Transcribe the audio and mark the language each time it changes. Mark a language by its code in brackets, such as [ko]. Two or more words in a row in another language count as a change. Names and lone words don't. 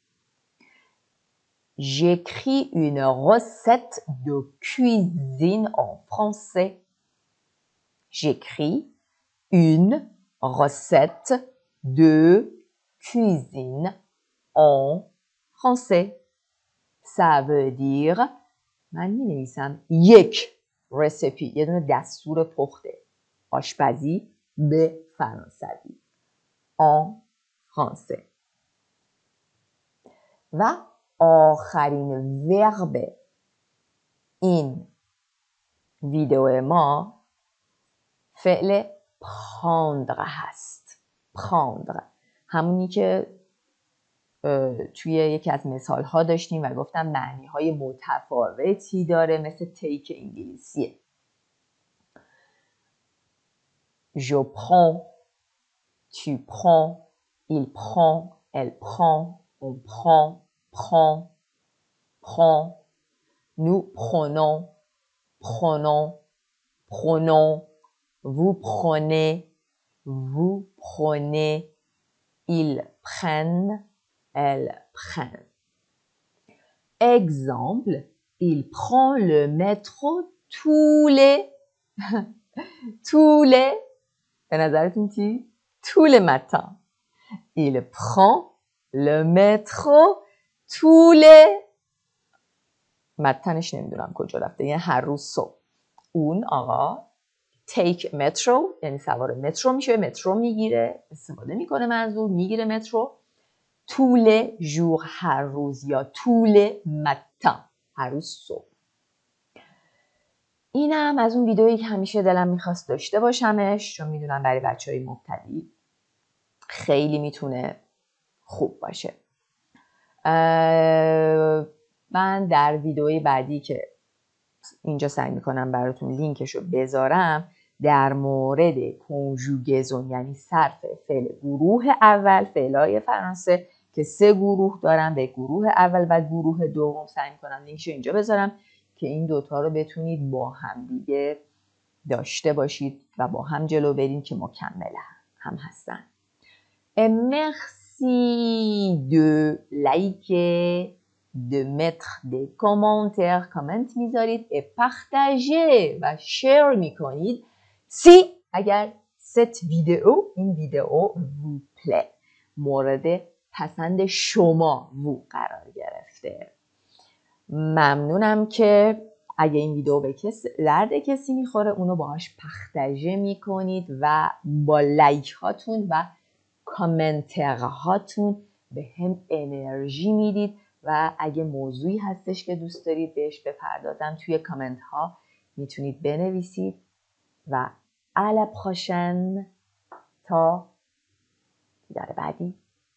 [fr] J'écris une recette de cuisine en français. J'écris une recette de cuisine en français. Ça veut dire [fa] من می‌نویسم یک رسیپی، یه دونه دستور پخته آشپزی به فرانسوی. [fr] En français. [fa] و آخرین ورب این ویدیو ما فعل prendre هست. [fr] prendre. [fa] همونی که توی یکی از مثال ها داشتیم و گفتم معنی های متفاوتی داره مثل تیک انگلیسیه. [fr] Je prends. Tu prends. Il prend. Elle prend. On prend. Prend. Prend. Nous prenons. Prenons. Prenons. Vous prenez. Vous prenez. Ils prennent. Elles prennent. Exemple. Il prend le métro tous les [fa] به نظرتون چی؟ [fr] tous les matins. Il prend le métro tous les [fa] متنش نمیدونم کجا رفته، یعنی هر روز صبح. اون آقا [en] take metro [fa] یعنی سوار مترو میشه، مترو میگیره، استفاده میکنه منظور میگیره مترو. [fr] tous les jours [fa] هر روز یا [fr] tous les matins [fa] هر روز صبح. اینم از اون ویدئویی که همیشه دلم میخواست داشته باشمش، چون میدونم برای بچهای مبتدی خیلی میتونه خوب باشه. من در ویدئوی بعدی که اینجا سعی میکنم براتون لینکشو بذارم، در مورد کنژوگزون یعنی صرف فعل گروه اول، فعلای فرانسه که 3 گروه دارن، به گروه اول و گروه دوم، سعی میکنم لینکشو اینجا بذارم که این دوتا رو بتونید با هم دیگه داشته باشید و با هم جلو برین که مکمل هم هستن. [fr] Merci de liker, de mettre des commentaires، [fa] کامنت میذارید، [fr] et partager [fa] و share میکنید si اگر این ویدئو [fr] vous plaît، [fa] مورد پسند شما قرار گرفته. ممنونم که اگه این ویدیو به درد کسی میخوره اونو باهاش پختجه میکنید و با لایک هاتون و کامنتر هاتون به هم انرژی میدید و اگه موضوعی هستش که دوست دارید بهش بپردازم توی کامنت ها میتونید بنویسید و [fr] à la prochaine [fa] تا دیدار بعدی.